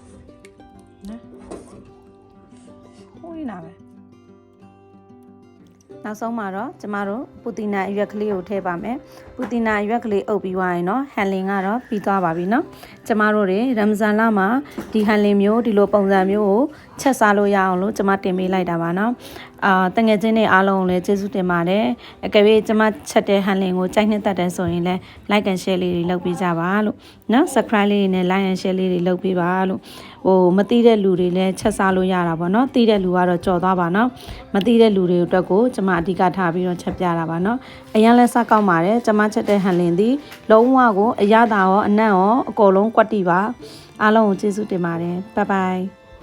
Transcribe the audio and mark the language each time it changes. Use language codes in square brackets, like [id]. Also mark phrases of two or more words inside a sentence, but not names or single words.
[my] နော်ဟိုးလာပဲနောက်ဆုံးမှာတော့ကျမတို့ပူတီနာအရွက်ကလေးကိုထည့်ပါမယ်ပူတီနာအရွက်ကလေးအုပ်ပြီးသွားရင်တော့ဟန်လင်ကတော့ပြီးသွားပါပြီနော်ကျမတို့တွေရမ်ဇန် လမှာဒီဟန်လင်မျိုးဒီလိုပုံစံမျိုးကိုချက်စားလို့ရအောင်လို့ကျမတင်ပေးလိုက်တာပါနော်တငယ်ချင်းတွေအားလုံးကို လည်းကျေးဇူးတင်ပါတယ်အကယ်၍ကျမချက်တဲ့ဟန်လင်ကိုကြိုက်နှစ်သက်တယ်ဆိုရင်လည်း [en] like and share [my] လေးတွေလုပ်ပေးကြပါလို့နော် subscribe လေးတွေနဲ့ [en] like and share [my] လေးတွေလုပ်ပေးပါလို့မသိတဲ့လူတွေလည်းချက်စားလို့ရတာပေါ့နော်သိတဲ့လူကတော့ကြော်သွားပါနော်မသိတဲ့လူတွေအတွက်ကိုကျမအဓိကထားပြီးတော့ချက်ပြတာပါနော်အရင်လဲစကောက်ပါတယ်ကျမချက်တဲ့ဟန်လင်သည်လုံးဝကိုအရသာရောအနံ့ရောအကုန်လုံးကွက်တီပါအားလုံးကိုကျေးဇူးတင်ပါတယ် [en] bye bye